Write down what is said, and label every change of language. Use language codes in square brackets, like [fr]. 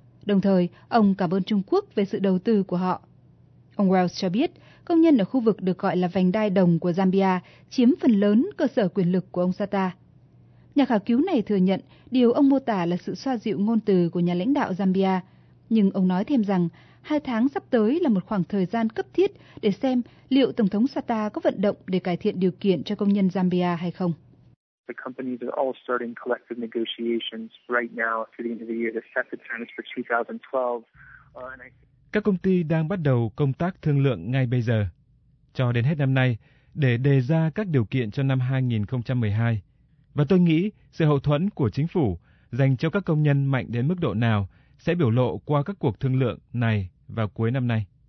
[vi] Đồng thời, ông cảm ơn Trung Quốc về sự đầu tư của họ. Ông Wells cho biết, công nhân ở khu vực được gọi là vành đai đồng của Zambia chiếm phần lớn cơ sở quyền lực của ông Sata. Nhà khảo cứu này thừa nhận điều ông mô tả là sự xoa dịu ngôn từ của nhà lãnh đạo Zambia. Nhưng ông nói thêm rằng, 2 tháng sắp tới là một khoảng thời gian cấp thiết để xem liệu Tổng thống Sata có vận động để cải thiện điều kiện cho công nhân Zambia hay không. [en] The companies are all starting collective negotiations right now through the end of the year to set the terms for 2012. [vi] Các công ty đang bắt đầu công tác thương lượng ngay bây giờ, cho đến hết năm nay, để đề ra các điều kiện cho năm 2012. Và tôi nghĩ sự hậu thuẫn của chính phủ dành cho các công nhân mạnh đến mức độ nào sẽ biểu lộ qua các cuộc thương lượng này vào cuối năm nay.